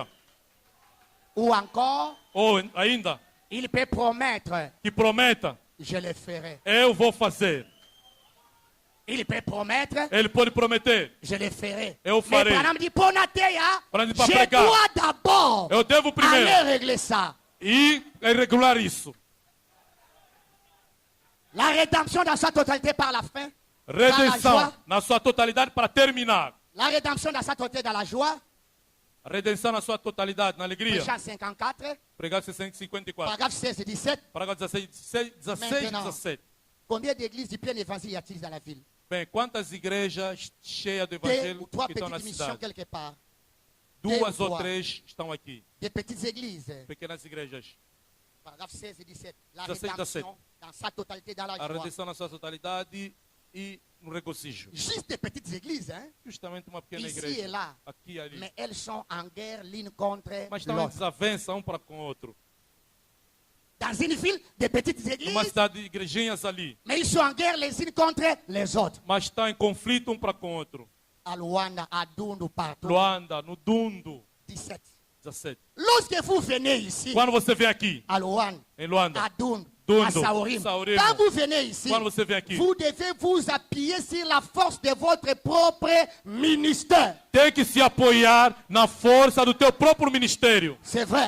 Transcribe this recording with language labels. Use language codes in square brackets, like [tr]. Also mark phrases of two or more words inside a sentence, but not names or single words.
[fr] Ou encore, [pt] Ou ainda, [fr] il peut promettre, [pt] que prometa, [fr] je le ferai. [pt] eu vou fazer. [fr] Il peut promettre, [pt] Ele pode prometer. [fr] je le ferai. [pt] Eu [fr] Mais [pt] farei. [fr] Branham dit, Ponateya, Branham dit, [pt] para [fr] je [pt] pregar. [fr] dois d'abord [pt] Eu devo primeiro [fr] aller régler ça. [pt] e regular isso. [fr] La rédemption dans sa totalité par la fin. [pt] Redenção na sua totalidade para terminar. [fr] La rédemption dans sa totalité dans la joie. [pt] A redenção na sua totalidade, na alegria. [fr] Prêchant 54, [pt] Pregar 654. [fr] paragraphe 16 et 17. [pt] Parágrafo 16, 16 [fr] Maintenant. 17. Combien d'églises du plein évangile y a-t-il dans la ville? [pt] Bem, quantas igrejas cheias do [fr] Deux [pt] evangelho [fr] ou trois [pt] que estão na [fr] petites missions [pt] cidade? [fr] quelque part. [pt] Duas ou [fr] trois. [pt] três estão aqui. [fr] Des petites églises. [pt] Pequenas igrejas. [fr] Paragraphe 16 et 17. La 16 et 17. rédemption dans sa totalité dans la [pt] A [fr] joie. [pt] redenção na sua totalidade e no regozijo. [fr] Juste des petites églises, hein? [pt] Justamente uma pequena [fr] Ici [pt] igreja. [fr] et là. [pt] Aqui e ali. [fr] Mais elles sont en guerre l'une contre [pt] Mas estão em [fr] l'autre. [pt] desavença um para com o outro. [fr] Dans une ville, des petites [pt] Numa [fr] églises, [pt] cidade de igrejinhas ali. [fr] mais ils sont en guerre les unes contre les autres. [pt] Mas estão em conflito um para com o outro. [fr] À Luanda, à Dundu, partout. [pt] Luanda, no Dundo, 17. 17. [fr] Lorsque vous venez ici, [pt] Quando você vem aqui, [fr] à Luanda, [pt] em Luanda, [fr] à Dundu, [pt] Dundu, [fr] à Saorim, [pt] Saorim. [fr] quand vous venez ici, [pt] Quando você vem aqui, [fr] vous devez vous appuyer sur la force de votre propre ministère. [pt] tem que se apoiar na força do teu próprio ministério. [fr] C'est vrai.